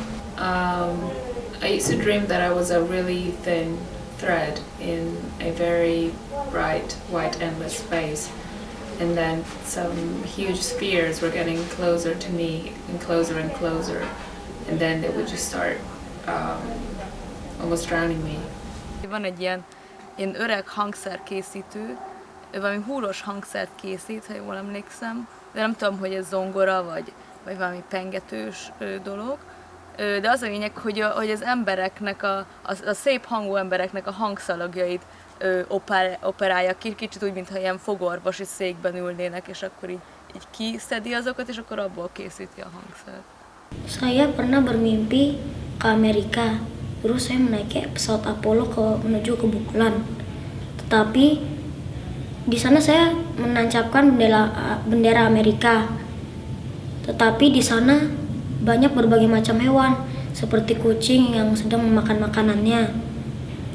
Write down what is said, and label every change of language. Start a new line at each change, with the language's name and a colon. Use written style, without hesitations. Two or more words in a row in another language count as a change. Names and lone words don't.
English: I used to dream that I was a really thin thread in a very bright, white, endless space, and then some huge spheres were getting closer to me, and closer, and then they would just start almost drowning me.
Hungarian: Van egy ilyen öreg hangszerkészítő, ő valami húros hangszert készít, ha jól emlékszem, de nem tudom, hogy ez zongora, vagy valami pengetős dolog. De az a lényeg, hogy az embereknek, a szép hangú embereknek a hangszalagjait operálja ki, kicsit úgy, mintha ilyen fogorvosi székben ülnének, és akkor így kiszedi azokat, és akkor abból készíti a hangszert.
Indonesian: Saya pernah bermimpi ke Amerika, terus saya menaiki pesawat Apollo menuju ke bulan. Tetapi di sana saya menancapkan bendera Amerika. Tetapi di sana banyak berbagai macam hewan, seperti kucing yang sedang memakan makanannya.